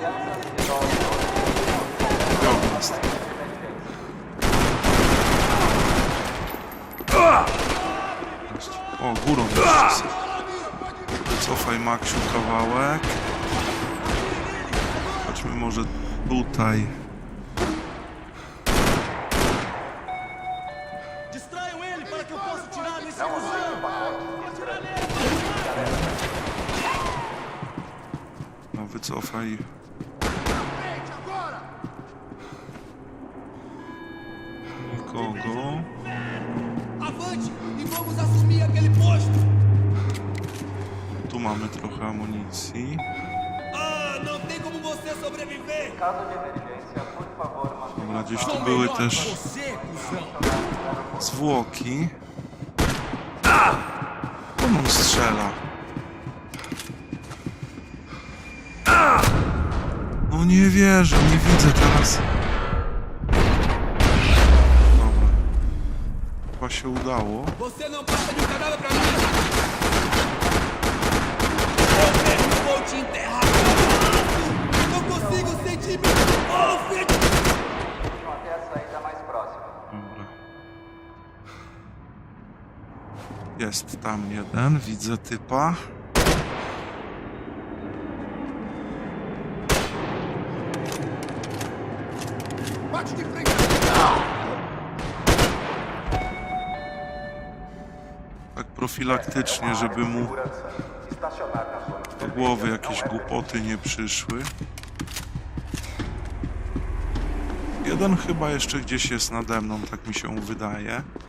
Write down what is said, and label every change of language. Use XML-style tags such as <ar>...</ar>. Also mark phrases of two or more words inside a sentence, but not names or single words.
<pl>Jest. O, górą jeszcze. Wycofaj Maksiu kawałek. Chodźmy może tutaj.</pl> <pt>Distraiam ele para que eu possa tirar nesse museu.</pt> <pl>No wycofaj. Nikogo.</pl> <pt>Avante e vamos assumir aquele posto.</pt> <pl>Tu mamy trochę amunicji.</pl> <pt>Ah, não tem como você sobreviver.</pt> <pl>Dobra, gdzieś tu były też</pl> <pt>Você, cuzão.</pt> <pl>zwłoki. Komu on strzela? No nie wierzę, nie widzę teraz. Dobra. Chyba się udało.</pl> <pt>Você não passa de um cadáver pra mim. Eu mesmo vou te enterrar. Não consigo sentir meu filho.</pt> <pl>Dobra. Jest tam jeden, widzę typa.</pl> <pt>Bate de frente.</pt> <pl>Tak profilaktycznie, żeby mu do głowy jakieś głupoty nie przyszły. Jeden chyba jeszcze gdzieś jest nade mną, tak mi się wydaje.</pl>